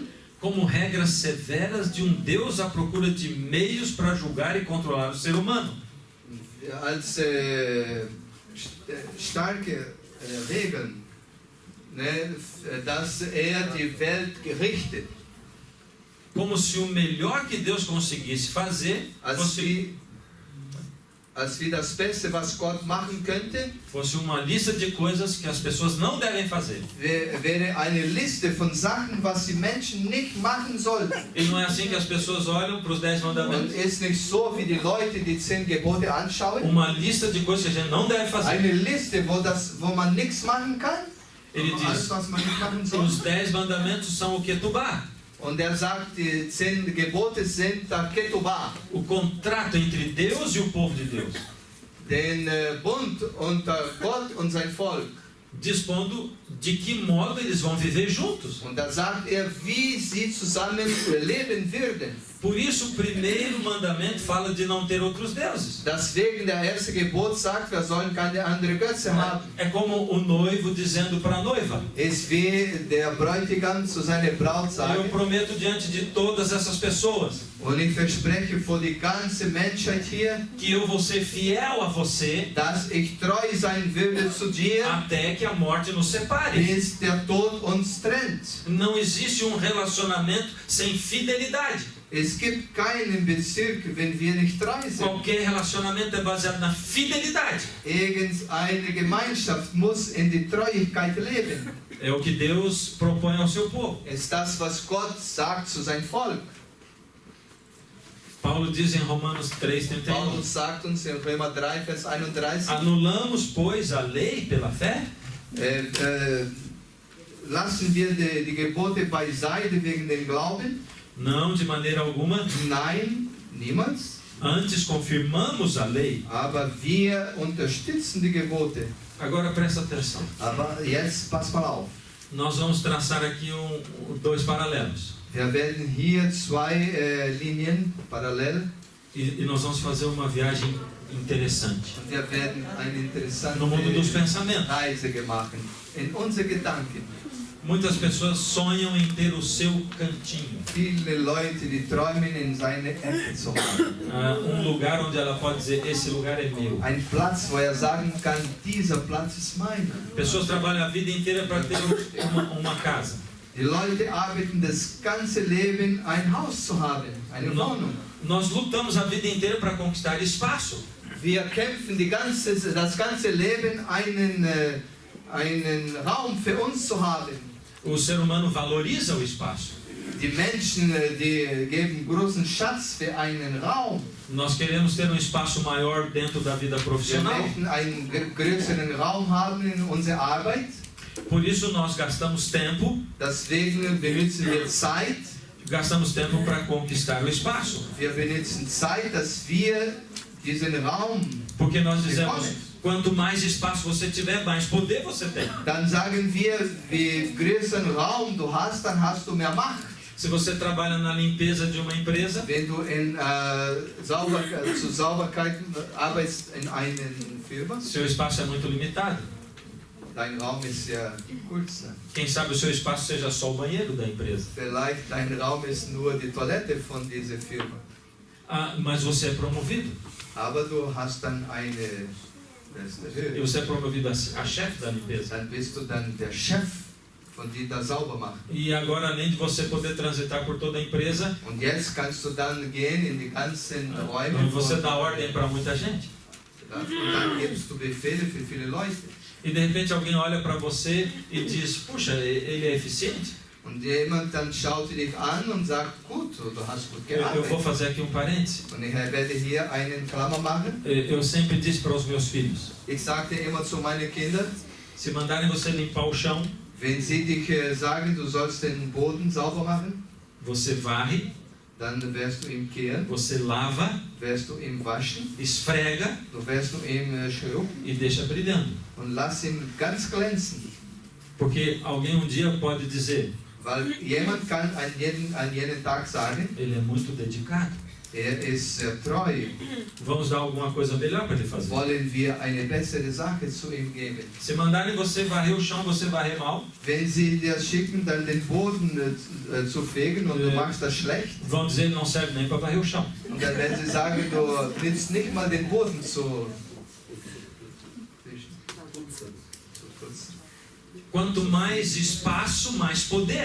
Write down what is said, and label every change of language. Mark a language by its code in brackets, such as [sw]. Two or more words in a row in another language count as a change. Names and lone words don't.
[pt] como regras severas de um Deus à procura de meios para julgar e controlar o ser humano. [de] als starke Regeln, ne, dass die Welt gerichtet. [pt] Como se o melhor que Deus conseguisse fazer [de] Als wie das Beste, was Gott machen könnte, [pt] fosse uma lista de coisas que as pessoas não devem fazer. [de] wäre eine Liste von Sachen, was die Menschen nicht machen sollten. [pt] E não é assim que as pessoas olham para os 10 [de] Und [pt] mandamentos? [de] ist nicht so, wie die Leute die 10 Gebote anschauen. [pt] Uma lista de coisas que a gente não deve fazer. [de] Eine Liste, wo man nichts machen kann. [pt] Ele [de] Alles, [pt] diz, [de] was man nicht machen soll. [pt] os 10 mandamentos são o Ketubá, [de] Und sagt, die 10 Gebote sind der Ketubah, [pt] o contrato entre Deus e o povo de Deus, [de] den Bund unter Gott und sein Volk. [pt] dispondo de que modo eles vão viver juntos. [de] Und da sagt wie sie zusammen leben würden. [pt] Por isso, o primeiro mandamento fala de não ter outros deuses. [de] Deswegen der erste Gebot sagt, wir sollen keine andere Götze haben. [pt] É como o noivo dizendo para a noiva: [de] Ist wie der Bräutigam zu seiner Braut [pt] eu [de] sagt, [pt] prometo diante de todas essas pessoas [de] und ich verspreche vor die ganze Menschheit hier, [pt] que eu vou ser fiel a você [de] dass ich treu sein würde zu dir, [pt] até que a morte nos separe. [de] bis der Tod uns trennt. [pt] Não existe um relacionamento sem fidelidade. [de] Es gibt keinen Bezirk, wenn wir nicht treu sind. [pt] Qualquer relacionamento é baseado na fidelidade. [de] Irgendeine Gemeinschaft muss in die Treuigkeit leben. [pt] É o que Deus propõe ao seu povo. [de] Es ist das, was Gott sagt zu seinem Volk. [pt] Paulo diz em Romanos 3:31. [de] Paulus sagt uns in Römer 3, Vers 31, [pt] Anulamos, pois, a lei pela fé? [de] lassen wir die Gebote beiseite wegen dem Glauben? [pt] Não, de maneira alguma. [de] Nein, niemals. [pt] Antes confirmamos a lei. [de] Aber wir unterstützen die Gebote. [pt] Agora presta atenção. [de] Aber jetzt pass mal auf. [pt] Nós vamos traçar aqui dois paralelos. [de] Wir werden hier zwei Linien parallel. [pt] E nós vamos fazer uma viagem interessante. [de] Und wir werden eine interessante [pt] No mundo dos pensamentos. [de] Reise machen. In unsere Gedanken. [pt] Muitas pessoas sonham em ter o seu cantinho. [de] Viele Leute, die träumen, in seine Ecke zu haben. [pt] Lugar onde ela pode dizer, esse lugar é meu. [de] Ein Platz, wo sagen kann, dieser Platz ist meiner. [pt] Pessoas trabalham a vida inteira para ter uma casa. [de] Die Leute arbeiten das ganze Leben, ein Haus zu haben, eine Wohnung. [pt] Nós lutamos a vida inteira para conquistar espaço. [de] Wir kämpfen das ganze Leben, einen Raum für uns zu haben. [pt] O ser humano valoriza o espaço. [de] Die Menschen, die geben großen Schatz für einen Raum. [pt] Nós queremos ter espaço maior dentro da vida [de] Wir [pt] profissional. [de] möchten einen größeren Raum haben in unserer Arbeit. [pt] Por isso nós gastamos tempo. [de] Deswegen benutzen wir Zeit. [pt] Gastamos tempo para conquistar o espaço. [de] Wir benutzen Zeit, dass wir diesen Raum [pt] Porque nós dizemos, [de] bekommen. [pt] quanto mais espaço você tiver, mais poder você tem. [de] Dann sagen wir, wie größeren Raum du hast, dann hast du mehr Macht. [pt] Se você trabalha na limpeza de uma empresa, [de] Wenn du zur Sauberkeit arbeitest in einer Firma, [pt] seu espaço é muito limitado. [de] dein Raum ist sehr kurz. [pt] Quem sabe o seu espaço seja só o banheiro da empresa. [de] Vielleicht dein Raum ist nur die Toilette von dieser Firma. [pt] Mas você é promovido. [de] Aber du hast dann eine [pt] E [de] Höhe. [pt] você é promovido a chefe da limpeza. [de] Dann bist du dann der Chef von die da sauber machen. [pt] E agora, além de você poder transitar por toda a empresa, [de] Und jetzt kannst du dann gehen in die ganzen Räume. [pt] você dá ordem para muita gente. [de] Und dann gibst du Befehle für viele Leute. [pt] E de repente alguém olha para você e diz, puxa, ele é eficiente? [de] Und jemand dann schaut dich an und sagt, gut, du hast gut [pt] Eu vou [de] gearbeitet. [pt] fazer aqui parêntese. [de] Und ich werde hier einen Klammer machen. [pt] Eu sempre disse para os meus filhos, [de] Ich sagte immer zu meinen Kindern, [pt] se mandarem você limpar o chão, [de] wenn sie dich sagen, du sollst den Boden sauber machen, [pt] você varre, [de] dann wirst du ihn kehren, [pt] você lava, [de] wirst du ihn waschen, [pt] esfrega [de] du wirst du ihn schrubben [pt] e deixa brilhando. [de] und lass ihn ganz glänzen. [pt] Porque alguém dia pode dizer, [de] Weil jemand kann an jeden Tag sagen, [pt] ele é muito dedicado. [de] ist sehr treu. [pt] Vamos dar alguma coisa melhor para ele fazer. [de] Wollen wir eine bessere Sache zu ihm geben? [pt] Se mandarem você varrer o chão, você varrer mal. [de] Wenn sie dir schicken, dann den Boden zu fegen und du machst das schlecht, [pt] Vão dizer, ele não serve nem para varrer o chão. [de] und dann werden sie sagen, du willst nicht mal den Boden zu putzen. [pt] Quanto mais espaço, mais poder.